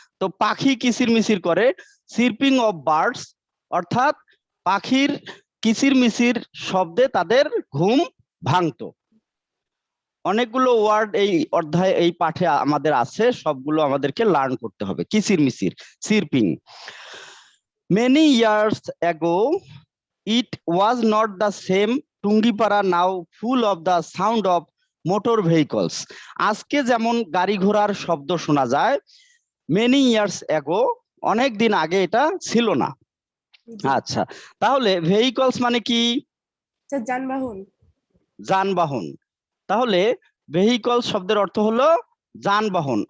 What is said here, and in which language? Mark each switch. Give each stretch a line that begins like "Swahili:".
Bangla: তো পাখি কিচিরমিচির করে,
English: chirping of birds
Bangla: অর্থাৎ পাখির কিচিরমিচির শব্দে তাদের ঘুম ভাঙতো। অনেকগুলো ওয়ার্ড এই অধ্যায় এই পাঠে আমাদের আছে, সবগুলো আমাদেরকে লার্ন করতে হবে। কিচিরমিচির, চিরপিং।
English: Many years ago it was not the same. Tungipara now full of the sound of motor vehicles.
Bangla: আজকে যেমন গাড়ি ঘোড়ার শব্দ শোনা যায়,
English: many years ago
Bangla: অনেক দিন আগে এটা ছিল না। আচ্ছা, তাহলে ভেহিকলস মানে কি? যানবাহন। যানবাহন। তাহলে ভেহিকল শব্দের অর্থ হলো যানবাহন।